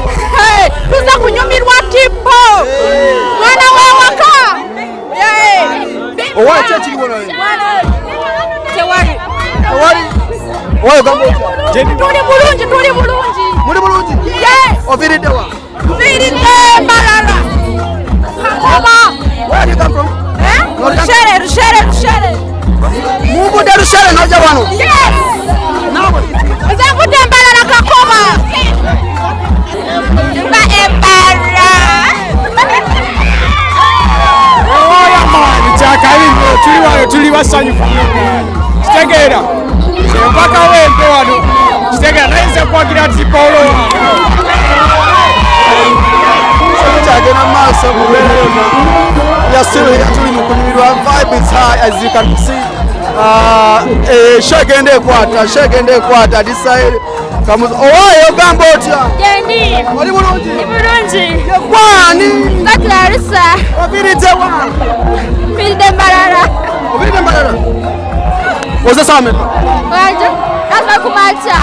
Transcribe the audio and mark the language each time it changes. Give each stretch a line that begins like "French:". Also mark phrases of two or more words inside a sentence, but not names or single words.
Ganda: tuza kunyumirwa tipo mwana wewaka owaki ekiriwo naye tewali oyo gamba otya tuli bulungi muli bulungi oviridde wa viridde Mbalala
English: Where do you come from?
Ganda: Rushere Muvudde Rushere noja wano nze nvudde Mbalala Kakoba nga Embara kyakalinyo tuli wano tuli basanyufu kitegeera empaka wempe wano kitegeera nayenze kwagira ti Paulo kyagenda maaso mubeera yonna yasiru tuli mu kunyumirwa
English: vibe is high as you can see
Ganda: show egenda ekwata disaire owayo ogamba otya Jendi oli bulungi bulungi gwani nga Clarissa oviridde wa viridde Mbalala oviridde Mbalala oze same wanje ava kumacha